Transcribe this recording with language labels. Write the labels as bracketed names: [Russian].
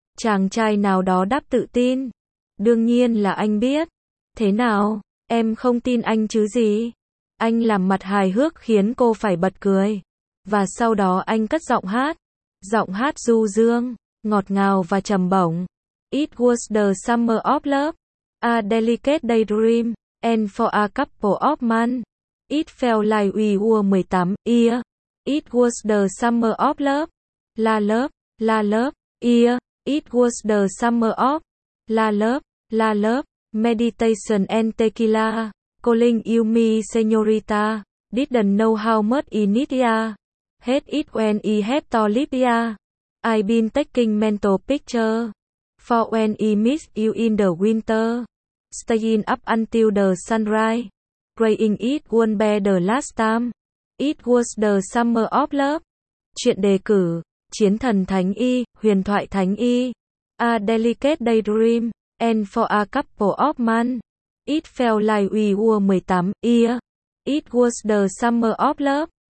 [Vietnamese] Chàng trai nào đó đáp tự tin. Đương nhiên là anh biết. Thế nào? Em không tin anh chứ gì? Anh làm mặt hài hước khiến cô phải bật cười. Và sau đó anh cất giọng hát. Giọng hát du dương, ngọt ngào và trầm bổng. [English] It was the summer of love. A delicate daydream. And for a couple of months. It felt like we were 18 years. It was the summer of love, la love, ear, it was the summer of, la love, meditation and tequila, calling you me señorita, didn't know how much I need ya, hate it when I have to leave ya, I've been taking mental picture, for when I miss you in the winter, staying up until the sunrise, praying it won't be the last time. It was the summer of love. [Vietnamese] Chuyện đề cử: Chiến thần Thánh Y, Huyền thoại Thánh Y. [English] A delicate daydream. And for a couple of months. It felt like we were 18 years. It was the summer of love.